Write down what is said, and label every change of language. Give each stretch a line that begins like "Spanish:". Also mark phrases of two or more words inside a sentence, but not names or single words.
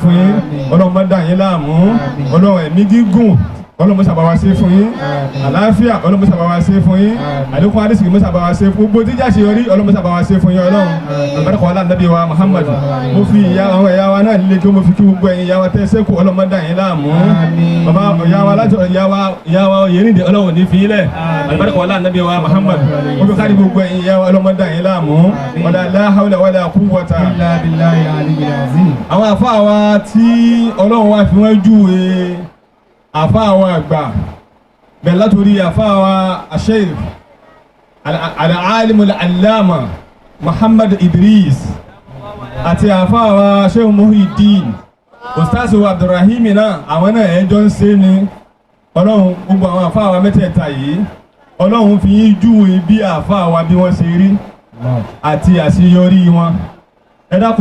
Yoruba: fún yín ọlọ́run má dà yín láàmú ọlọ́run ẹ̀mí gígùn ọlọ́run mọ́sá bá wa ṣe fún yín àlàáfíà ọlọ́run mọ́sá bá wa ṣe fún yín àlékún adésìkì mọ́sá bá wa ṣe fún gbogbo jíjà ṣe yọrí ọlọ́run mọ́sá bá wa ṣe fún yín ọlọ́run àbáríkà wọlá nàbí wa Muhammadu mo fi àwọn ẹ̀yà wa náà nílé kí mo fi kí gbogbo ẹ̀yin ìyá wa tẹ́ sẹ́kù ọlọ́run má dà yín láàmú bàbá ìyá wa láti ìyá wa yẹnìdè ọlọ́run ní fi ilẹ̀ àbáríkà wọlá nàbí wa Muhammadu mo fi kárí gbogbo ẹ̀yin ìyá wa ọlọ́run má dà yín láàmú
Arabic: ولا لا حول ولا قوة إلا بالله العلي العظيم.
Yoruba: àwọn àfáà wa tí ọlọ́run wa fi wọ́n júwe àfáà wa àgbà bẹ̀rẹ̀ látòrí àfáà wa Sheikh
Arabic: العالم العلامة
Yoruba: Muhammad Idris àti àfáà wa Sheikh Muhamodiyyah Ustaz wa Abdurrahim náà àwọn náà ẹjọ́ ń ṣe ni ọlọ́run gbogbo àwọn àfáà wa mẹ́tẹ̀ẹ̀ta yìí ọlọ́run fi yín júwe bí àfáà wa bí wọ́n ṣe rí àti àṣeyọrí wọn ẹ dákun